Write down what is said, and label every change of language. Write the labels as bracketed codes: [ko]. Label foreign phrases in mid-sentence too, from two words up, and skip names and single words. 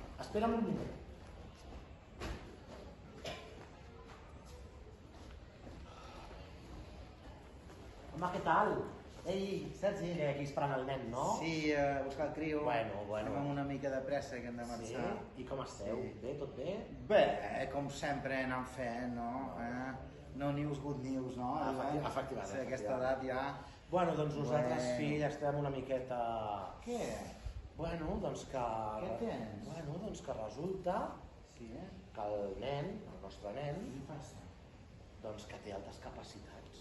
[ca] Espera'm un minut. Home, què tal? Ei, Sergi. Que aquí esperant el nen, no? Sí, buscar el criu. Bueno. Amb una mica de pressa que hem de marxar. Sí? I com esteu? Bé, tot bé? Bé, com sempre anant fent, no? [en] No news, good news, [ca] no? Efectivament. A aquesta edat ja... Bueno, doncs nosaltres, fill, estem una miqueta... Què? Bueno, doncs que... Què tens? Bueno, doncs que resulta que el nen, el nostre nen... Què passa? Doncs que té altes capacitats.